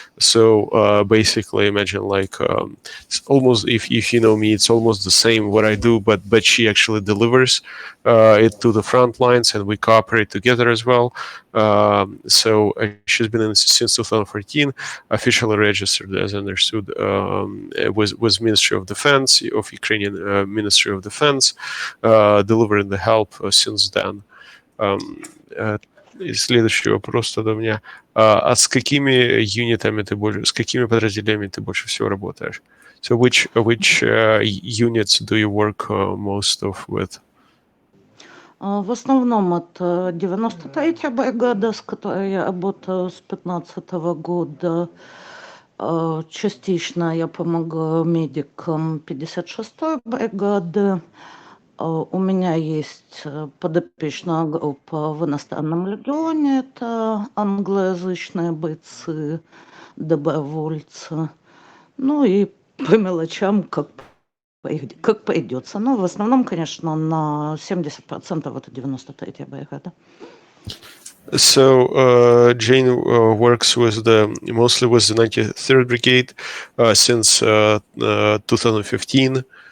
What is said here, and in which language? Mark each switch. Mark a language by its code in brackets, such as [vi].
[en] So basically, imagine like it's almost, if you know me, it's almost the same what I do, but she actually delivers it to the front lines, and we cooperate together as well. So she's been in since 2014, officially registered, as understood, with Ministry of Defense of Ukrainian Ministry of Defense, delivering the help since then. [ru] И следующий вопрос тогда у меня. А с какими юнитами с какими подразделениями ты больше всего работаешь? [en] So which units do you work most of with? [ru] В основном это 93-я бригада, с которой я работаю с 2015 года. Частично я помогаю медикам 56-й бригады. У меня есть подопечная группа в иностранном легионе. Это англоязычные бойцы, добровольцы. Ну и по мелочам, как пойдется. Но в основном, конечно, на 70% это 93-я бригада. [en] So Jane works with mostly with the 93rd Brigade since 2015.